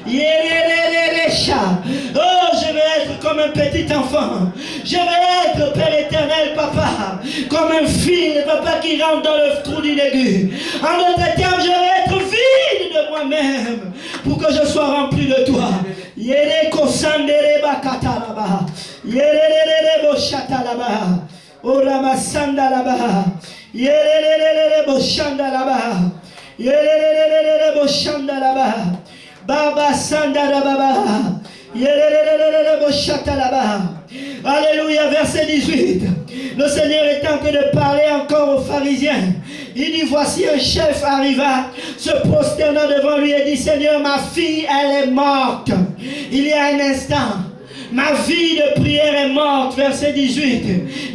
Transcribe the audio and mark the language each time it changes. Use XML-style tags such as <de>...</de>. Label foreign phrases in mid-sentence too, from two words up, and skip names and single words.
<fr>Oh, je vais être comme un petit enfant. Je vais être, Père éternel, Papa, comme un fil, Papa, qui rentre dans le trou du aigu. En d'autres termes, je vais être vide de moi-même pour que je sois rempli de toi. Yereko Sandere Bakatalaba. Yerere Boshatalaba. Orama Sandalaba. Yerere Boshandalaba. Yerere Boshandalaba. Baba Sandalaba. Yerere Boshatalaba. Alléluia, verset 18. Le Seigneur est en train de parler encore aux pharisiens. Il dit, voici un chef arriva, se prosternant devant lui et dit, Seigneur, ma fille, elle est morte. Il y a un instant. Ma vie de prière est morte, verset 18.</fr>